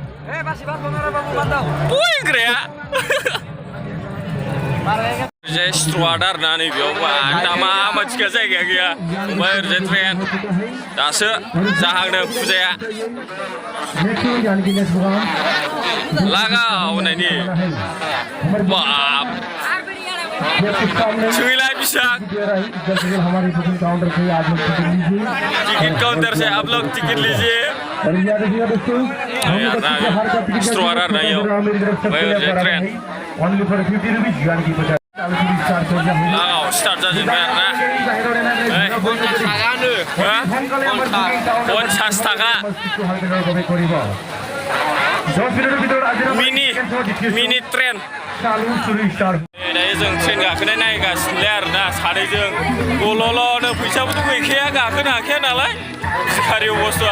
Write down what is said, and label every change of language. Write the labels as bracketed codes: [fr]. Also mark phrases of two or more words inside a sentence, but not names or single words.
[brx] बयग्राया ओरैजाय स्ट्र'आद आरोना नैबेयाव दामा मानसिया जायगाया गैया ओमफ्राय ओरैजाय ट्रेन दासो जाहांदों फुजाया लागाव नायनि बाब छुईलाय बिसां [hi] टिकट काउंटर से आप लोग टिकट लीजिए [brx] स्ट्र'आद आरोना इयाव ओमफ्राय ओरैजाय ट्रेन लागाव स्टार्ट जाजोब्बाय आरोना 50 थाखा मिनि ट्रेन दायो जों ट्रेन गाखोनाय नायगासिनोलै आरोना सानैजों गल'ल'नो फैसाबोथ' गैखाया गाखोनो हाखाया नालाय भिखारि अबस्थाया